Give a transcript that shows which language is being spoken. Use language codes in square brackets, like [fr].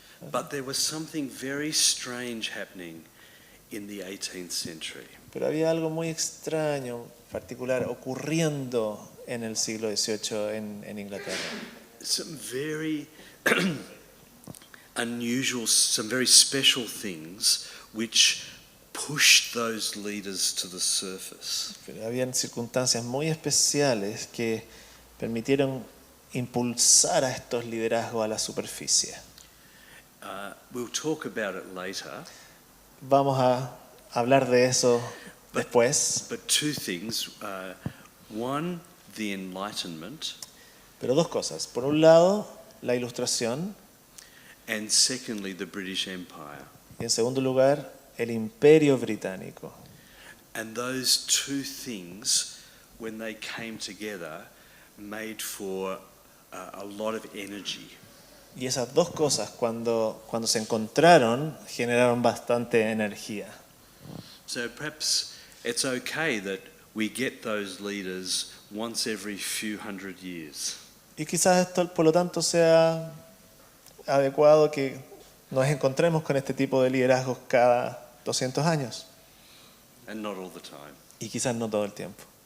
[en] but there was something very strange happening in the 18th century. [es] Pero había algo muy extraño, particular, ocurriendo en el siglo XVIII en Inglaterra. [en] Some very unusual, some very special things which pushed those leaders to the surface. [es] Pero habían circunstancias muy especiales que permitieron impulsar a estos liderazgos a la superficie. [en] We'll talk about it later, [es] Vamos a hablar de eso después. [en] but two things. One, the Enlightenment, [es] Pero dos cosas. Por un lado, la Ilustración, [en] and secondly, the British Empire. [es] y en segundo lugar, el Imperio Británico. [en] And those two things, when they came together, made for a lot of energy. [es] Y esas dos cosas, cuando se encontraron, generaron bastante energía. [en] So perhaps it's okay that we get those leaders once every few hundred years. [es] Y quizás esto, por lo tanto, sea adecuado que nos encontremos con este tipo de liderazgos cada 200 años. [en] And not all the time. [es] Y quizás no todo el tiempo.